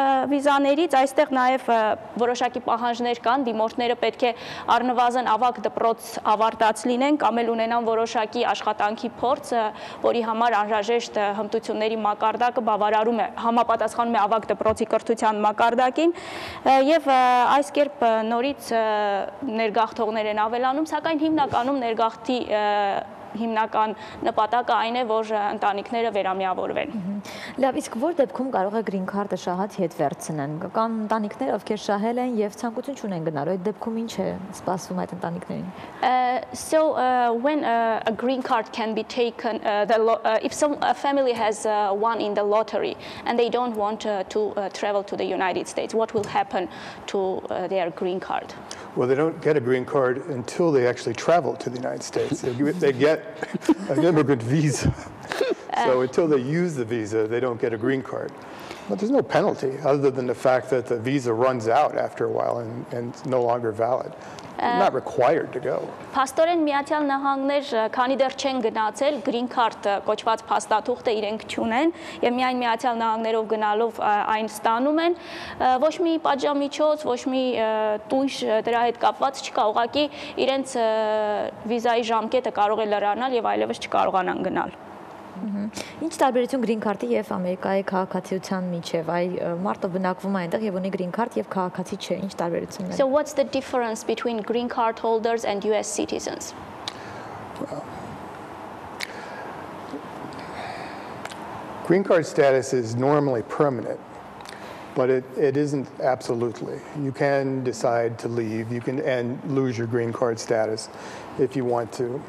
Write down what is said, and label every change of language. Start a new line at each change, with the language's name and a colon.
Armenian: վիզաներից, այստեղ նաև որոշակի պահանջներ կան, դիմորդները պետք է առնվազն ավագ դպրոց ավարտած լինեն կամ էլ ունենան որոշակի աշխատանքի փորձ, որի համար անհրաժեշտ հմտությունների մակարդակը բավարարում է, համապատասխանում է ավագ դպրոցի կրթության մակարդակին եւ այս կերպ նորից ներգաղթողներ են ավելանում, սակայն հիմնականում ներգաղթի հիմնական նպատակը այն է, որ ընտանիքները վերամիավորվեն։ Լավ, իսկ որ դեպքում կարող է green card-ը շահած հետ վերցնեն։ Կան ընտանիքներ, ովքեր շահել են եւ ցանկություն չունեն գնալու, այդ դեպքում ինչ է սպասվում այդ ընտանիքներին։
English: So when a green card can be taken, if a family has won in the lottery and they don't want to travel to the United States, what will happen to their green card? Well, they don't get a green card until they actually travel to the United States. They get an immigrant visa. So until they use the visa, they don't get a green card. But there's no penalty other than the fact that the visa runs out after a while and it's no longer valid. You're not required to go.
Armenian: Փաստորեն Միացյալ Նահանգներ, քանի դեռ չեն գնացել, green card կոչված փաստաթուղթը իրենք չունեն եւ միայն Միացյալ Նահանգներով գնալով այն ստանում են, ոչ մի պատժամիջոց, ոչ մի տույժ դրա հետ կապված չկա, ուղղակի իրենց վիզայի ժամկետը կարող է լրանալ եւ այլևս չկարողանան գնալ։ Ինչ տարբերություն green card-ի եւ Ամերիկայի քաղաքացիության միջև, այ մարդը բնակվում է այնտեղ եւ ունի green card եւ քաղաքացի չէ, ինչ տարբերությունն է։
English: So what's the difference between green card holders and US citizens? Well, green card status is normally permanent, but it isn't absolutely. You can decide to leave, and lose your green card status if you want to.